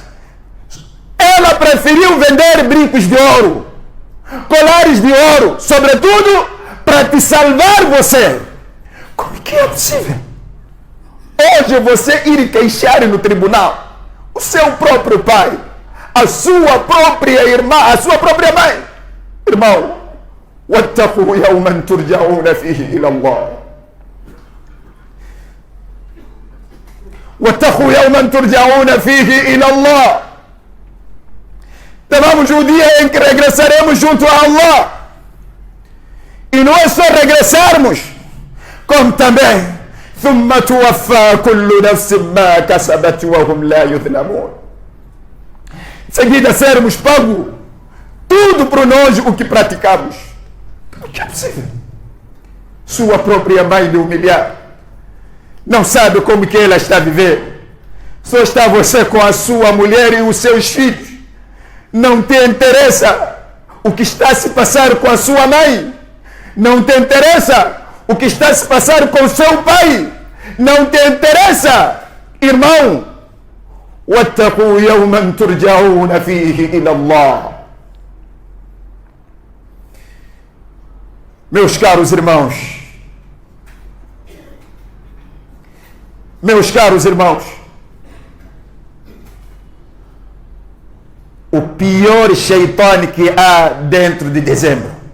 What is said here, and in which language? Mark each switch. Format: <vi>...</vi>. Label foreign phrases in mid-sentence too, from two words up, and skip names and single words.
<pt>Ela preferiu vender brincos de ouro, colares de ouro, sobretudo para te salvar você. Como que é possível hoje você ir queixar no tribunal o seu próprio pai, a sua própria irmã, a sua própria mãe? Irmão,</pt> <ar>واتقوا يوما ترجعون فيه إلى الله. واتقوا يوما ترجعون فيه إلى الله.</ar> <pt>Temamos o dia em que regressaremos junto a Allah. E não é só regressarmos, como também</pt> <ar>ثم توفى كل نفس ما كسبت وهم لا يظلمون.</ar> <pt>Em seguida sermos pagos tudo por nós o que praticamos. Como que é possível? sua própria mãe lhe humilhar. Não sabe como que ela está a viver. Só está você com a sua mulher e os seus filhos. Não te interessa o que está a se passar com a sua mãe. Não te interessa o que está a se passar com o seu pai. Não te interessa, irmão.</pt> <ar>وَاتَّقُوا يَوْمًا تُرْجَعُونَ فِيهِ إِلَى اللَّهِ.</ar> <pt>Meus caros irmãos, o pior Shaitan que há dentro de dezembro,</pt>